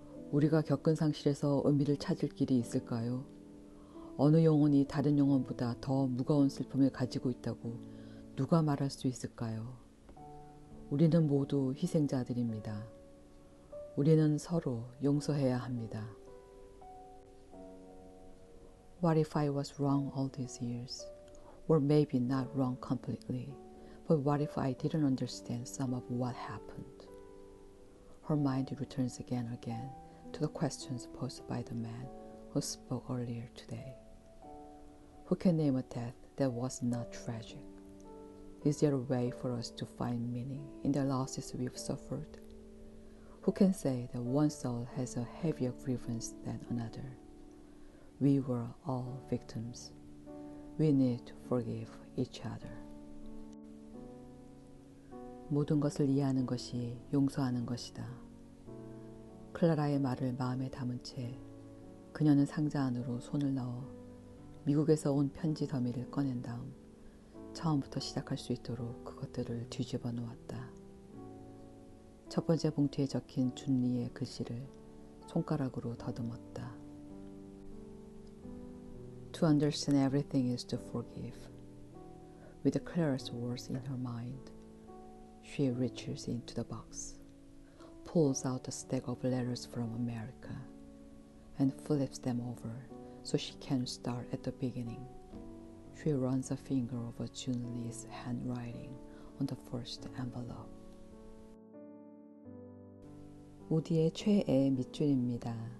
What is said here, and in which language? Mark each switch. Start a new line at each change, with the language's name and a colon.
Korean: 우리가 겪은 상실에서 의미를 찾을 길이 있을까요? 어느 영혼이 다른 영혼보다 더 무거운 슬픔을 가지고 있다고 누가 말할 수 있을까요? 우리는 모두 희생자들입니다. 우리는 서로 용서해야 합니다.
English: What if I was wrong all these years? Or maybe not wrong completely, but what if I didn't understand some of what happened? Her mind returns again and again to the questions posed by the man who spoke earlier today. Who can name a death that was not tragic? Is there a way for us to find meaning in the losses we've suffered? Who can say that one soul has a heavier grievance than another? We were all victims. We need to forgive each other.
Korean: 모든 것을 이해하는 것이 용서하는 것이다. 클라라의 말을 마음에 담은 채 그녀는 상자 안으로 손을 넣어 미국에서 온 편지 더미를 꺼낸 다음 처음부터 시작할 수 있도록 그것들을 뒤집어 놓았다. 첫 번째 봉투에 적힌 준리의 글씨를 손가락으로 더듬었다.
English: To understand everything is to forgive. With the clearest words in her mind, she reaches into the box, pulls out a stack of letters from America, and flips them over so she can start at the beginning. She runs a finger over June Lee's handwriting on the first envelope.
Korean: 우디의 최애 밑줄입니다.